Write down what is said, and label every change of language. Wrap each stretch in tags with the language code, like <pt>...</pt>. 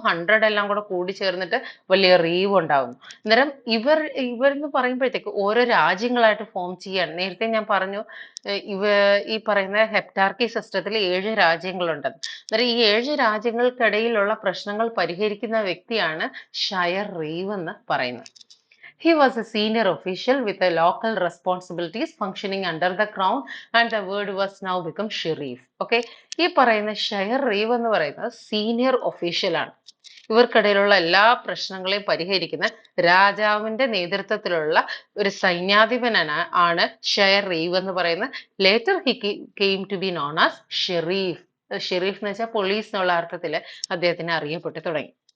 <ml>100 എല്ലാം കൂടെ കൂടിച്ചേർന്നിട്ട് വലിയ റീവ് ഉണ്ടാകുന്നു. അന്നേരം ഇവരെന്ന് പറയുമ്പോഴത്തേക്ക് ഓരോ രാജ്യങ്ങളായിട്ട് ഫോം ചെയ്യാണ്. നേരത്തെ ഞാൻ പറഞ്ഞു ഈ പറയുന്ന ഹെപ്റ്റാർക്കി സിസ്റ്റത്തിൽ 7 രാജ്യങ്ങളുണ്ടെന്ന്. അന്നേരം ഈ 7 രാജ്യങ്ങൾക്കിടയിലുള്ള പ്രശ്നങ്ങൾ പരിഹരിക്കുന്ന വ്യക്തിയാണ് ഷെയർ റീവ് എന്ന് പറയുന്നത്.</ml> <en>He was a senior official with a local responsibilities functioning under the crown and the word was now become sheriff.</en> <ml>Okay, ഈ പറയുന്ന ഷെയർ റീവ് എന്ന് പറയുന്നത് സീനിയർ ഒഫീഷ്യൽ ആണ്. ഇവർക്കിടയിലുള്ള എല്ലാ പ്രശ്നങ്ങളെയും പരിഹരിക്കുന്ന രാജാവിന്റെ നേതൃത്വത്തിലുള്ള ഒരു സൈന്യാധിപനാണ് ഷെയർ റീവ് എന്ന് പറയുന്നത്.</ml> <en>Later he came to be known as sheriff.</en> <ml>Sharif എന്ന് വെച്ചാൽ പോലീസ് എന്നുള്ള അർത്ഥത്തിൽ അദ്ദേഹത്തിന് അറിയപ്പെട്ടു തുടങ്ങി.</ml>